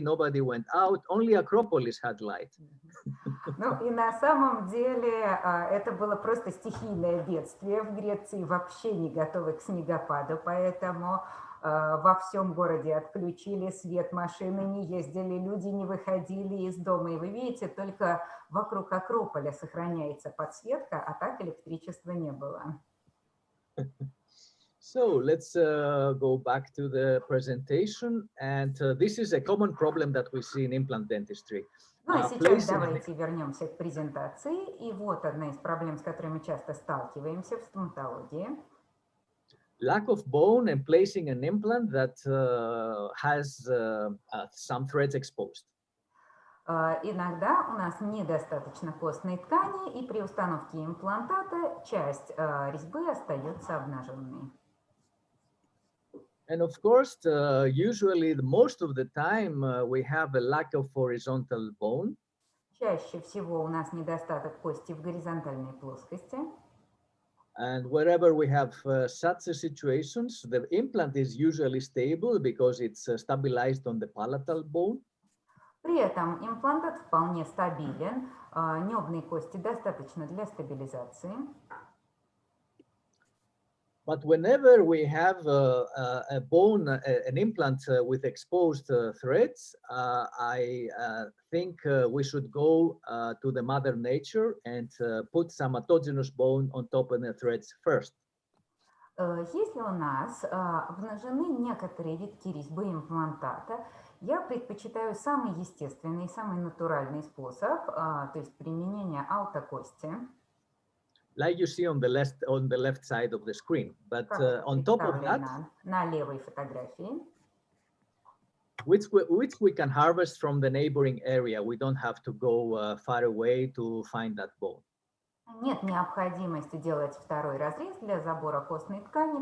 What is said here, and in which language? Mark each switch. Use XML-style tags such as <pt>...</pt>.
<en>Nobody went out. Only Acropolis had light.</en> <ru>Ну и на самом деле это было просто стихийное бедствие в Греции, вообще не готовы к снегопаду, поэтому во всем городе отключили свет, машины не ездили, люди не выходили из дома. И вы видите, только вокруг Акрополя сохраняется подсветка, а так электричества не было.</ru> <en>So let's go back to the presentation. And this is a common problem that we see in implant dentistry.</en> <ru>Ну и сейчас давайте вернемся к презентации. И вот одна из проблем, с которой мы часто сталкиваемся в стоматологии.</ru> <en>Lack of bone and placing an implant that has some threads exposed.</en> <ru>Иногда у нас недостаточно костной ткани, и при установке имплантата часть резьбы остается обнаженной.</ru> <en>And of course, usually most of the time we have a lack of horizontal bone.</en> <ru>Чаще всего у нас недостаток кости в горизонтальной плоскости.</ru> <en>And wherever we have such situations, the implant is usually stable because it's stabilized on the palatal bone.</en> <ru>При этом имплантат вполне стабилен, небной кости достаточно для стабилизации.</ru> <en>But whenever we have a bone, an implant with exposed threads, I think we should go to the mother nature and put some autogenous bone on top of the threads first.</en> <ru>Если у нас обнажены некоторые витки резьбы имплантата, я предпочитаю самый естественный, самый натуральный способ, то есть применение аутокости.</ru> <en>Like you see on the left side of the screen, but on top of that,</en> <ru>на левой фотографии,</ru> <en>which we can harvest from the neighboring area. We don't have to go far away to find that bone.</en> <ru>Нет необходимости делать второй разрез для забора костной ткани.</ru>